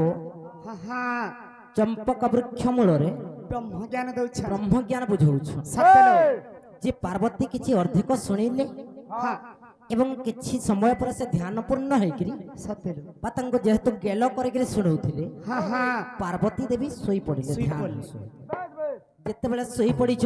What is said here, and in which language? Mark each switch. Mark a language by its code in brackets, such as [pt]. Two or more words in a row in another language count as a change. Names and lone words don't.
[or] ହା ହା ଚମ୍ପକ ବୃକ୍ଷ ମୂଳରେ ବ୍ରହ୍ମ ଜ୍ଞାନ ଦଉଛ ବ୍ରହ୍ମଜ୍ଞାନ ବୁଝଉଛୁ ସତେଲୋ ଯେ ପାର୍ବତୀ କିଛି ଅଧିକ ଶୁଣିଲେ হা ଏବଂ କିଛି ସମୟ ପରେ ସେ ଧ୍ୟାନପୂର୍ଣ୍ଣ ହେଇକିରି ସତେଲୋ ବା ତାଙ୍କୁ ଯେହେତୁ ଗେଲ କରିକିରି ଶୁଣଉଥିଲେ ହା ହା ପାର୍ବତୀ ଦେବୀ ଶୋଇ ପଡ଼ିଲେ ଶୋଇ ଧ୍ୟାନ ପଡ଼ିଲେ। ଶୋଇ। ବାସ ବାସ ଯେତେବେଳେ ଶୋଇ ପଡ଼ିଛନ୍